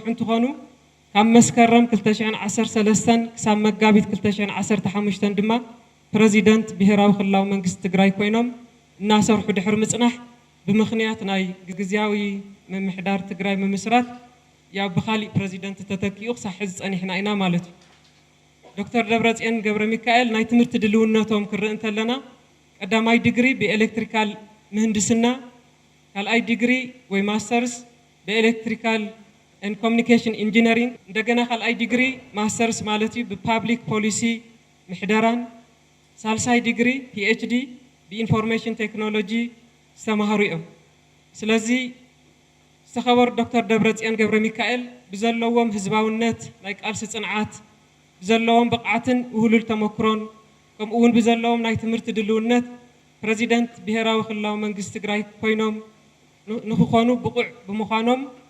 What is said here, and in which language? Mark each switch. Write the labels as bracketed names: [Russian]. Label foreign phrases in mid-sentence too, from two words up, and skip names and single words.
[Tigrinya] እንትኾኑ ካብ መስከረም 2013 ክሳብ መጋቢት 2015 ድማ ፕሬዚደንት ብሄራዊ ክልላዊ መንግስቲ ትግራይ ኮይኖም እናሰርሑ ድሕሪ ምጽናሕ ብምኽንያት ናይ ግዝያዊ ምምሕዳር ትግራይ ምምስራት ያው ብኻሊእ ፕሬዚደንት ተተኪኡ ክሳብ ሕዚ ፀኒሕና ኢና ማለት እዩ ዶክተር ደብረጽዮን ገብረ ሚካኤል ናይ ትምህርቲ ድልውነቶም ክርኢ እንተለና ቀዳማይ ዲግሪ ብኤሌክትሪካል ምህንድስና ካልኣይ ዲግሪ ወይ ማስተርስ በኤሌክትሪካል [English] and communication engineering [Tigrinya] እንደገና ካልኣይ ዲግሪ ማስተርስ ማለት እዩ በፓብሊክ ፖሊሲ ምሕደራን ሳልሳይ ዲግሪ PhD በኢንፎርሜሽን ቴክኖሎጂ ዝተማሃሩ እዮም ስለዚ ዝተኸበሩ ዶክተር ደብረጽዮን ገብረ ሚካኤል ብዘለዎም ህዝባውነት ናይ ቃልሲ ጽንዓት ብዘለዎም ብቕዓትን ውህሉል ተመክሮን ከምኡ እውን ብዘለዎም ናይ ትምህርቲ ድልውነት ፕሬዚደንት ብሄራዊ ክልላዊ መንግስቲ ትግራይ ኮይኖም ንክኾኑ ብቁዕ ብምዃኖም